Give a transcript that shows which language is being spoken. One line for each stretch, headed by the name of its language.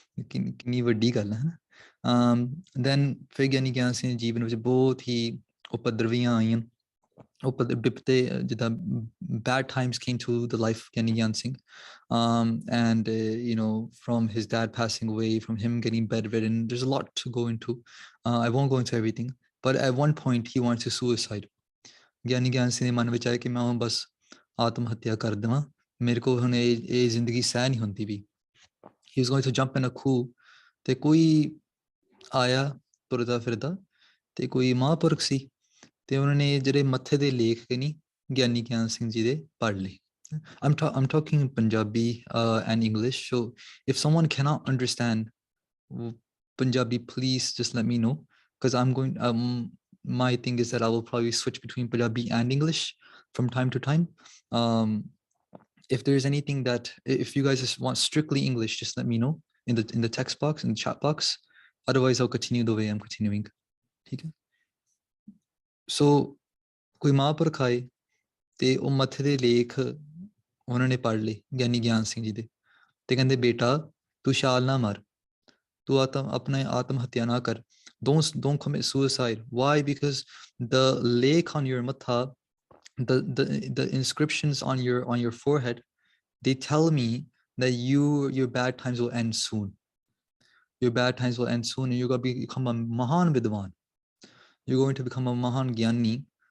Punjabi: ਕਿੰਨੀ ਵੱਡੀ ਗੱਲ ਹੈ ਨਾ.
English: Then
Punjabi: ਫਿਰ ਗਿਆਨੀ ਗਿਆਨ ਸਿੰਘ ਜੀਵਨ ਵਿੱਚ ਬਹੁਤ ਹੀ ਉਪਦਰਵੀਆਂ ਆਈਆਂ, ਬਿਪਤੇ, ਜਿੱਦਾਂ
English: bad times came to the life of Giani Gian Singh, and from his dad passing away, from him getting bedridden, there's a lot to go into. I won't go into everything, but at one point he wanted to suicide.
Punjabi: Giani Gian Singh ਦੇ ਮਨ ਵਿੱਚ ਆਇਆ ਕਿ ਮੈਂ ਹੁਣ ਬਸ ਆਤਮ ਹੱਤਿਆ ਕਰ ਦੇਵਾਂ, ਮੇਰੇ ਕੋਲ ਹੁਣ ਇਹ ਜ਼ਿੰਦਗੀ ਸਹਿ ਨਹੀਂ ਹੁੰਦੀ ਵੀ.
English: He was going to jump in a coup.
Punjabi: ਤੇ ਕੋਈ ਆਇਆ ਤੁਰਦਾ ਫਿਰਦਾ ਤੇ ਕੋਈ ਮਹਾਂਪੁਰਖ ਸੀ, ਤੇ ਉਹਨਾਂ ਨੇ ਜਿਹੜੇ ਮੱਥੇ ਦੇ ਲੇਖ ਨਹੀਂ ਗਿਆਨੀ ਗਿਆਨ ਸਿੰਘ ਜੀ ਦੇ ਪੜ੍ਹ ਲਏ.
English: I'm talking Punjabi and English, so if someone cannot understand Punjabi, please just let me know, because I'm going my thing is that I will probably switch between Punjabi and English from time to time. If there's anything that, if you guys just want strictly English, just let me know in the text box, in the chat box. Otherwise, I'll continue the way I'm continuing. Okay?
Punjabi: So, ਕੋਈ ਮਹਾਂਪੁਰਖ ਆਏ ਤੇ ਉਹ ਮੱਥੇ ਦੇ ਲੇਖ ਉਹਨਾਂ ਨੇ ਪੜ੍ਹ ਲਏ ਗਿਆਨੀ ਗਿਆਨ ਸਿੰਘ ਜੀ ਦੇ, ਤੇ ਕਹਿੰਦੇ ਬੇਟਾ ਤੂੰ ਛਾਲ ਨਾ ਮਾਰ, ਤੂੰ ਆਪਣੇ ਆਤਮ ਹੱਤਿਆ ਨਾ ਕਰ.
English: Don't commit suicide. Why? Because the lake on your matha, the inscriptions on your forehead, they tell me that your bad times will end soon. Your bad times will end soon, and you're going to become a Mahan Vidwan. You're going to become a Mahan Gyani.